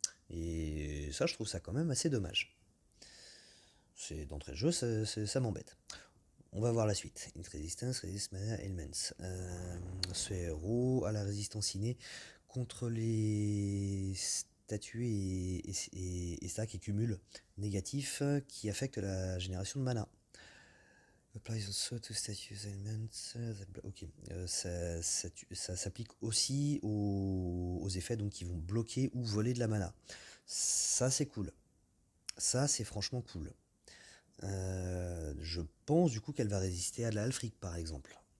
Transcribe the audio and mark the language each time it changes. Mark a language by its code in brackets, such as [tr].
[fr] Et ça, je trouve ça quand même assez dommage. C'est d'entrée de jeu, ça m'embête. On va voir la suite. Int Resistance, Resist Mana Elements. Ce héros a la résistance innée contre les statues et stacks et cumuls négatifs qui affectent la génération de mana. [en] Applies also to statues elements. [fr] Ok. Ça s'applique aussi aux effets donc, qui vont bloquer ou voler de la mana. Ça, c'est cool. Ça, c'est franchement cool. Je pense du coup qu'elle va résister à l'Alfric par exemple.